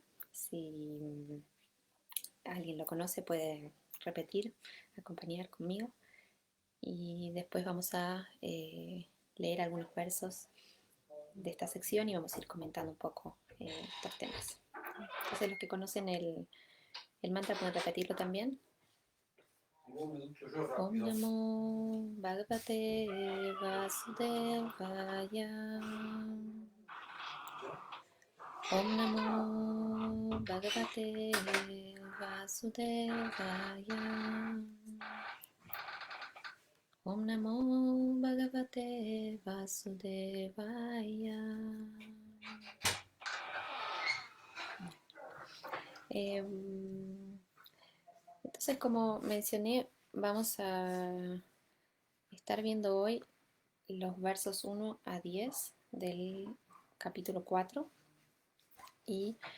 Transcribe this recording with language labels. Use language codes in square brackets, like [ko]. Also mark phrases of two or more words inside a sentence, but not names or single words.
[es] Si alguien lo conoce puede repetir, acompañar conmigo. Y después vamos a leer algunos versos de esta sección y vamos a ir comentando un poco estos temas. Entonces los que conocen el mantra pueden repetirlo también. [sa] Om Namo Bhagavate Vasudevaya. Om Namo Bhagavate Vasudevaya. Om Namo Bhagavate Vasudevaya. [es] Entonces, como mencioné, vamos a estar viendo hoy los versos 1 a 10 del capítulo 4 y